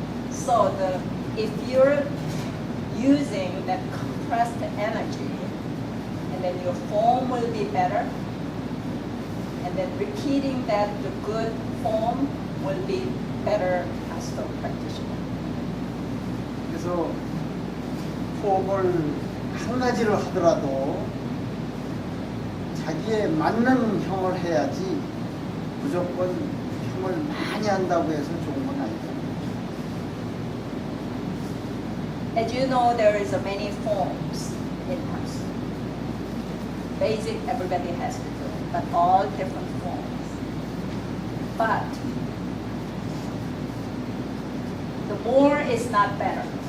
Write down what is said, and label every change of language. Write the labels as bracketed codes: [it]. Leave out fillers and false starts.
[en] So if you're using that compressed energy, and then your form will be better, and then repeating that the good form will be better as the practitioner. [ko] 그래서 호흡을 한 가지를 하더라도 자기에 맞는 형을 해야지 무조건 형을 많이 한다고 해서 좋은 건 아니죠. [en] As you know, there is many forms in us. Basic, everybody has to do it, but all different forms. But the more is not better.